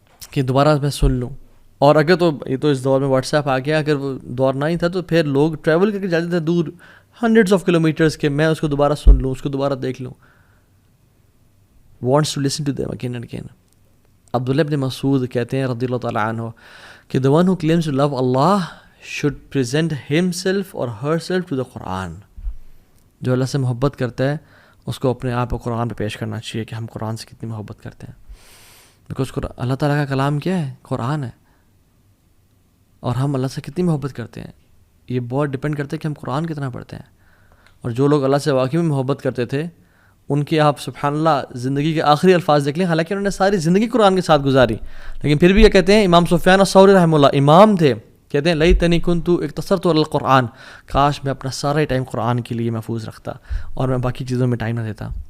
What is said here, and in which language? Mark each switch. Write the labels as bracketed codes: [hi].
[ur] کہ دوبارہ میں سن لوں. اور اگر تو یہ تو اس دور میں واٹس ایپ آ گیا, اگر وہ دور نہ ہی تھا تو پھر لوگ ٹریول کر کے جاتے تھے دور ہنڈریڈس آف کلو میٹرس کے, میں اس کو دوبارہ سن لوں, اس کو دوبارہ دیکھ لوں. [en] Wants to listen to them again and again. Abdullah ibn Masud [ur] کہتے ہیں رضی اللہ تعالیٰ عنہ کہ [en] the one who claims to love Allah should present himself or herself to the Quran. [ur] جو اللہ سے محبت کرتا ہے اس کو اپنے آپ کو قرآن پہ پیش کرنا چاہیے کہ ہم قرآن سے کتنی محبت کرتے ہیں. بیکاز اللہ تعالیٰ کا کلام کیا ہے؟ قرآن ہے. اور ہم اللہ سے کتنی محبت کرتے ہیں یہ بہت ڈپینڈ کرتا ہے کہ ہم قرآن کتنا پڑھتے ہیں. اور جو لوگ اللہ سے واقعی میں محبت کرتے تھے ان کی آپ سبحان اللہ زندگی کے آخری الفاظ دیکھ لیں, حالانکہ انہوں نے ساری زندگی قرآن کے ساتھ گزاری, لیکن پھر بھی یہ کہتے ہیں, امام سفیان الثوری رحمہ اللہ امام تھے, کہتے ہیں [ar] لیتنی کنت اقتصرت علی القرآن, [ur] کاش میں اپنا سارا ٹائم قرآن کے لیے محفوظ رکھتا اور میں باقی چیزوں میں ٹائم نہ دیتا.